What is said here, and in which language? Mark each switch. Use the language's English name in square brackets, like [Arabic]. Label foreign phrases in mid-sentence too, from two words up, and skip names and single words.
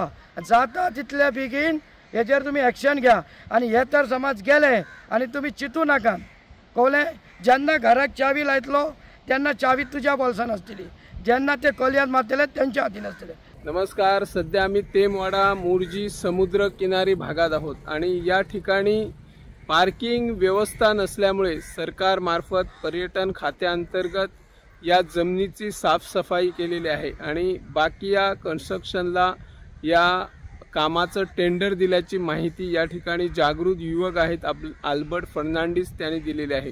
[Konkani] जाता तितले बेगीन हेजेर तुमी एक्शन घ्या. आनी हे तर समज गेले आनी तुमी चिंतू नाका, कळ्ळें? जेन्ना घराक चावी लायतलो तेन्ना चावी तुज्या बोल्सान आसतली, जेन्ना ते कलयात मारतले तेंच्या हातीन आसतले. [Marathi] नमस्कार, सध्या आम्ही तेमवाडा मोरजी समुद्र किनारी भागात आहोत आणि या ठिकाणी पार्किंग व्यवस्था नसल्यामुळे सरकार मार्फत पर्यटन खात्याअंतर्गत या जमिनीची साफसफाई केलेली आहे आणि बाकी या कन्स्ट्रक्शनला या कामाचं टेंडर दिल्याची माहिती या ठिकाणी जागृत युवक आहेत आल्बर्ट फर्नांडिस त्यांनी दिलेली आहे.